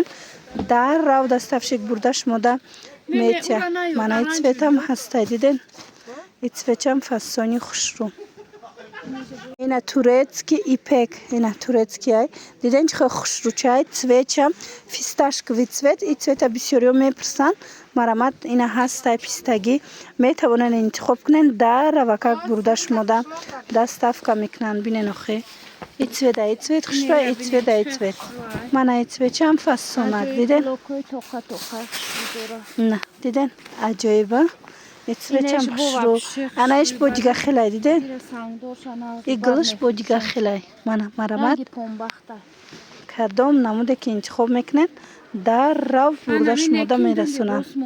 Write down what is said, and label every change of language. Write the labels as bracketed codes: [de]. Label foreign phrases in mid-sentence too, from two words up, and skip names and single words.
[tg] даррав доставщик бурда шумода метия. мана и цветам ҳастай диден. и цветчам фасони хушрӯ. ина турецки ипек. ина турецкиай диден чихе хушрӯчай. цветчам [ru] фисташкови цвет. [tg] и цвета бисёриҳо мепурсанд. марҳамат ина ҳастай пистагӣ. метавонанд интихоб кунанд. дар равакак бурда шумода доставка мекунанд. бинен охе и цвета и цвет хушрӯай. и цвета и цвет. мана и цветчам фасонак диден. на диден аҷоиба. и цветчам хушрӯ. анаиш бодига хелай диден. и гулуш бодига хелай. мана марҳамат кадом намуде ки интихоб мекунед даррав бурда шумода мерасонанд.